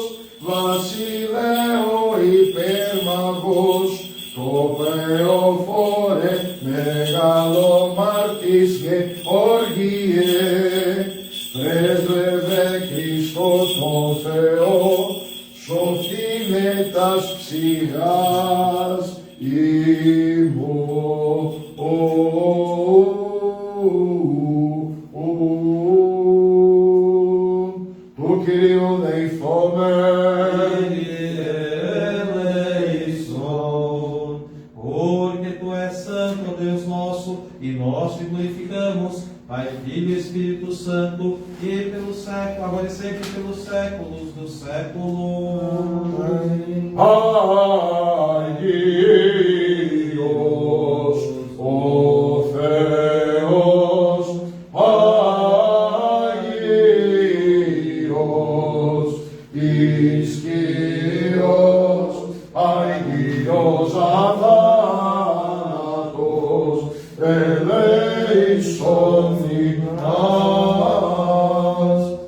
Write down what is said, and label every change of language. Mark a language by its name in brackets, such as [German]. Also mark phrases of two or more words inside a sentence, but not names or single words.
[Greek] βασιλέο υπερμαγός, το Θεοφόρε μεγαλομάρτης Γεώργιε, πρέσβευε Χριστό τον Θεό, σωθήνε τας ψυχάς ημών. Του Κυρίου δεηθόμεν. [Portuguese] Porque Tu és santo, Deus nosso, e nós te glorificamos, Pai, Filho e Espírito Santo, e pelo século, agora e sempre pelos séculos dos séculos. Ai, Deus, [Greek] o Θεός, Άγιος, ισχυρός, Άγιος αθάνατος, ελέησον ημάς.